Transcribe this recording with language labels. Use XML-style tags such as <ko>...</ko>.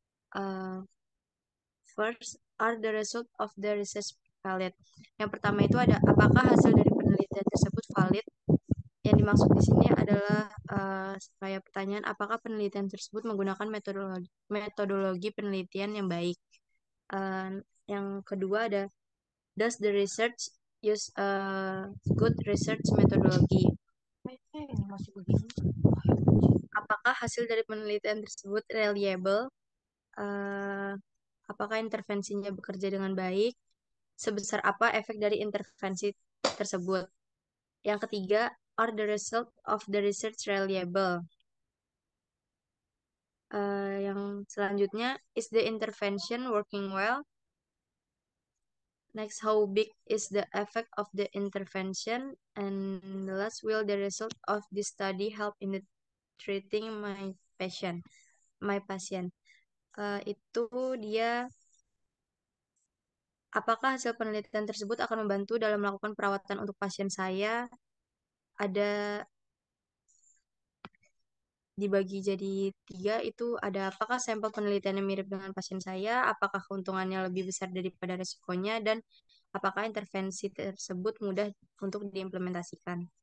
<en>Uh, First, are the result of the research valid?</en> <id>Yang pertama itu ada apakah hasil dari penelitian tersebut valid? Yang dimaksud di sini adalah kayak pertanyaan apakah penelitian tersebut menggunakan metodologi penelitian yang baik. Eh, yang kedua ada</id> <en>does the research use a good research methodology?</en> <id>Masih begini. Apakah hasil dari penelitian tersebut reliable? Eh, apakah intervensinya bekerja dengan baik? Sebesar apa efek dari intervensi tersebut? Yang ketiga,</id> <en>are the result of the research reliable?</en> <id>Yang selanjutnya,</id> <en>is the intervention working well? Next, how big is the effect of the intervention? And the last, will the result of this study help in the treating my patient?</en> <id>Itu dia apakah hasil penelitian tersebut akan membantu dalam melakukan perawatan untuk pasien saya? Ada dibagi jadi tiga itu ada apakah sampel penelitiannya mirip dengan pasien saya, apakah keuntungannya lebih besar daripada resikonya, dan apakah intervensi tersebut mudah untuk diimplementasikan.</id>